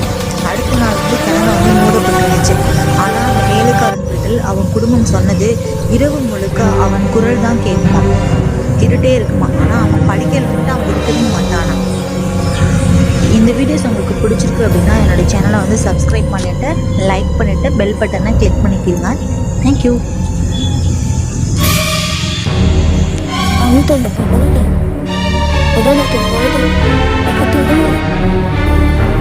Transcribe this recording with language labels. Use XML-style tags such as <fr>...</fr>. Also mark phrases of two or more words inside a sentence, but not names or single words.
<ta>அடுத்த நாள் வந்து கிணறு வந்து மூடப்பட்டுருந்துச்சு. ஆனால் அந்த வேலைக்காரன்கள் அவன் குடும்பம் சொன்னது, இரவு முழுக்க அவன் குரல் தான் கேட்குமா, கேட்டுகிட்டே இருக்குமா. ஆனால் அவன் படிக்கல மட்டும் அவன் இருக்கவே மாட்டானா. இந்த வீடியோஸ் உங்களுக்கு பிடிச்சிருக்கு அப்படின்னா என்னோடய சேனலை வந்து சப்ஸ்கிரைப் பண்ணிவிட்டு, லைக் பண்ணிவிட்டு,</ta> <en>bell button click</en> <ta>பண்ணிக்கிறீங்க.</ta> <en>தேங்க்யூ.</en> <ar>أنت اللي في بالي، وده اللي في بالي،</ar>